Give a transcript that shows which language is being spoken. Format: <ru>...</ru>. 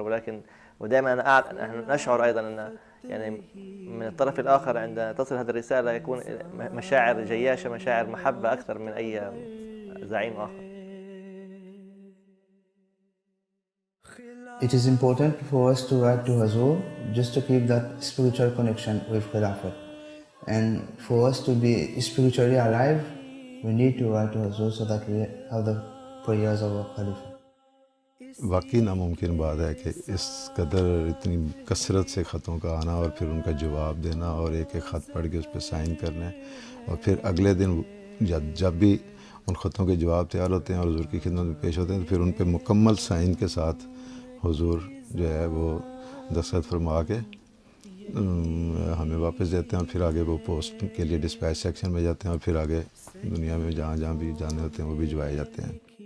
<ar>ولكن ودائما نحن نشعر أيضا أن يعني من الطرف الآخر عندما تصل هذه الرسالة يكون مشاعر جياشة، مشاعر محبة أكثر من أي زعيم آخر.</ar> <en>It is important for us to write to Huzur just to keep that spiritual connection with Khilafat. And for us to be spiritually alive, we need to write to Huzur so that we have the prayers of our Khalifa.</en> <hi>वाकई नामुमकिन बात है कि इस कदर इतनी कसरत से ख़तों का आना और फिर उनका जवाब देना और एक एक ख़त पढ़ के उस पर साइन करने और फिर अगले दिन जब भी उन ख़तों के जवाब तैयार होते हैं और हुजूर की खिदमत में पेश होते हैं तो फिर उन पर मुकम्मल साइन के साथ हुजूर जो है वो दस्तखत फरमा के हमें वापस देते हैं और फिर आगे वो पोस्ट के लिए डिस्पैच सेक्शन में जाते हैं और फिर आगे दुनिया में जहाँ जहाँ भी जाने होते हैं वो भिजवाए जाते हैं।</hi>